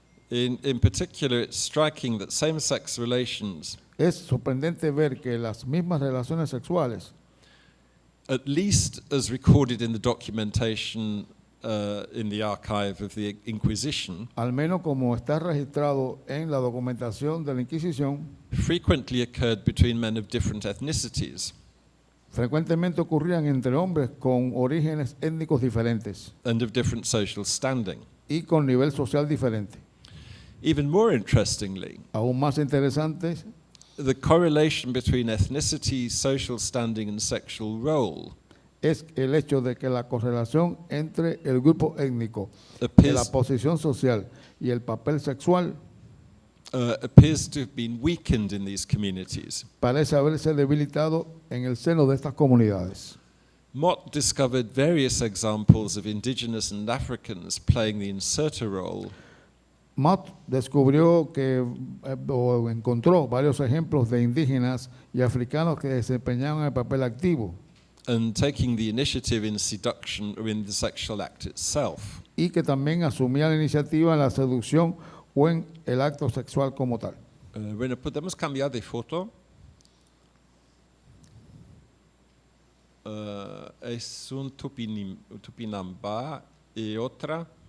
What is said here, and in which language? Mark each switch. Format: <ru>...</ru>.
<en>in particular, it's striking that same-sex relations,</en> <es>es sorprendente ver que las mismas relaciones sexuales,</es> <en>at least as recorded in the documentation in the archive of the Inquisition,</en> <es>al menos como está registrado en la documentación de la Inquisición,</es> <en>frequently occurred between men of different ethnicities</en> <es>frecuentemente ocurrían entre hombres con orígenes étnicos diferentes</es> <en>and of different social standing.</en> <es>y con nivel social diferente.</es> <en>Even more interestingly,</en> <es>Aún más interesante,</es> <en>the correlation between ethnicity, social standing, and sexual role</en> <es>es el hecho de que la correlación entre el grupo étnico,</es> <en>appears,</en> <es>la posición social y el papel sexual</es> <en>appears to have been weakened in these communities.</en> <es>parece haberse debilitado en el seno de estas comunidades.</es> <en>Mott discovered various examples of indigenous and Africans playing the inserter role</en> <es>Mott descubrió o encontró varios ejemplos de indígenas y africanos que desempeñaban el papel activo</es> <en>and taking the initiative in seduction or in the sexual act itself.</en> <es>y que también asumían la iniciativa en la seducción o en el acto sexual como tal. Bueno, podemos cambiar de foto. Es un tupinambá y otra.</es>